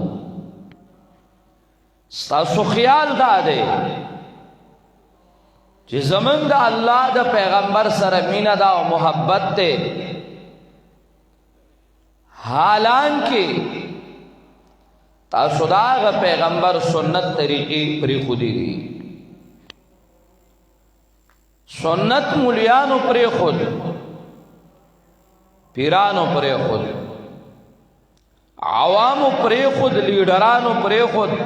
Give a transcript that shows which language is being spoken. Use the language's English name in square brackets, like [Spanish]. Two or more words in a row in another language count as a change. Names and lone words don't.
[Pashto] ستاسو خیال دا دے چی زمن دا اللہ دا پیغمبر سر مین دا و محبت دے حالانکہ تاسو دا هغه پیغمبر سنت طریقې پرېښودې دي. سنت مولیانو پرېښود، پیرانو پرېښود، عوامو پرېښود، لیډرانو پرېښود.